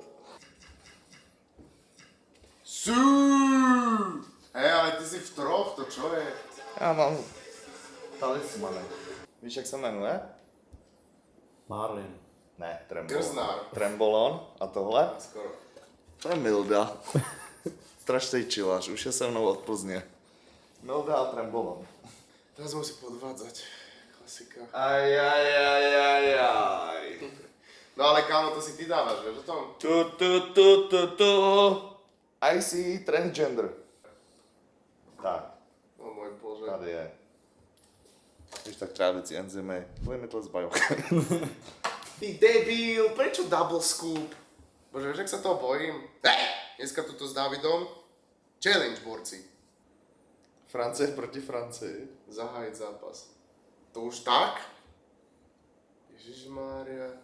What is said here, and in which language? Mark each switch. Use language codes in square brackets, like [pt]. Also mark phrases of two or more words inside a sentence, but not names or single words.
[sk] Hej, ale ty si v troch, to čo je? [cs] Já mám talismany. Víš, jak se jmenuje? Marlin. Ne, Trembolon. Krznár. Trembolon a tohle? Skoro. To je Milda. Strašný čilář, už je se mnou od Plzně. Milda a Trembolon. [sk] Teraz musí podvádzať. Klasika. Ajajajajaj. No ale kámo, to si ty dávaš, vieš o tom? Tu. [en] I see transgender. [sk] Tak, O môj bože. [cs] tady je. Když tak trávicí enzymy, [en] limitless bio. [sk] Ty debil, prečo [en] double scoop? [sk] Bože, vieš, jak sa toho bojím? Dneska tuto s Davidom. Challenge, borci. [cs] Francie proti Francii. [sk] Zahájiť zápas. To už tak? Ježišmária.